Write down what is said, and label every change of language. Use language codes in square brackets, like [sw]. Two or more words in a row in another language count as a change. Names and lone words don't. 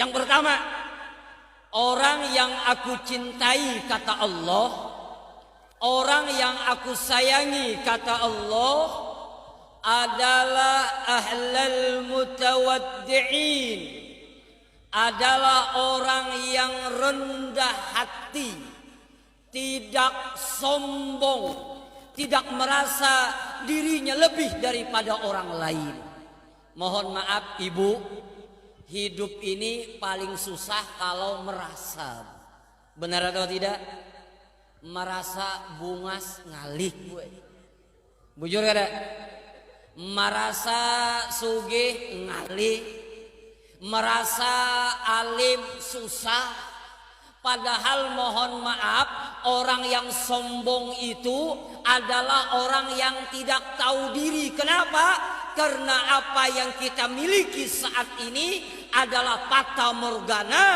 [id] Yang pertama, orang yang aku cintai kata Allah, orang yang aku sayangi kata Allah adalah [ar] أهل المتواضعين, [id] adalah orang yang rendah hati, tidak sombong, tidak merasa dirinya lebih daripada orang lain. Mohon maaf Ibu, hidup ini paling susah kalau merasa. Benar atau tidak? Merasa [bjn] bungas ngalih gue. Bujur kada? Merasa sugih ngalih, merasa alim susah. [id] Padahal mohon maaf, orang yang sombong itu adalah orang yang tidak tahu diri. Kenapa? Karena apa yang kita miliki saat ini adalah fata morgana.